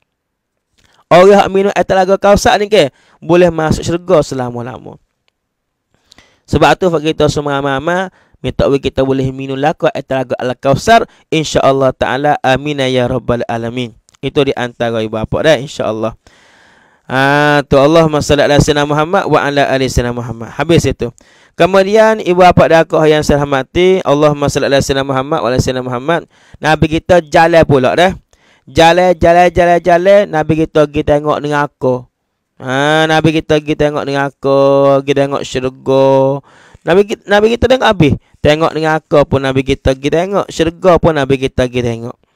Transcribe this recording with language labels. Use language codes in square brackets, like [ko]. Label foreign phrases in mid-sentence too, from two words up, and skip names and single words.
[ms] Orang yang minum air telaga Kausar ni ke boleh masuk syurga selama-lama. Sebab tu kita semua mama minta kita boleh minum laku air telaga Al-Kausar [ar] إن شاء الله تعالى. آمين يا رب العالمين. [ms] Itu di antara ibu bapa dah [ar] إن شاء الله. Tu اللهم صل على سيدنا محمد وعلى آل سيدنا محمد. [ms] Habis itu. Kemudian ibu bapa dah kau yang saya hormati, [ar] اللهم صل على سيدنا محمد وعلى سيدنا محمد. [ms] Nabi kita jalan pula dah. Jalan Nabi kita pergi tengok dengan aku. Nabi kita pergi tengok dengan aku, pergi tengok syurga. Nabi kita tengok habis. Tengok dengan aku pun Nabi kita pergi tengok, syurga pun Nabi kita pergi tengok.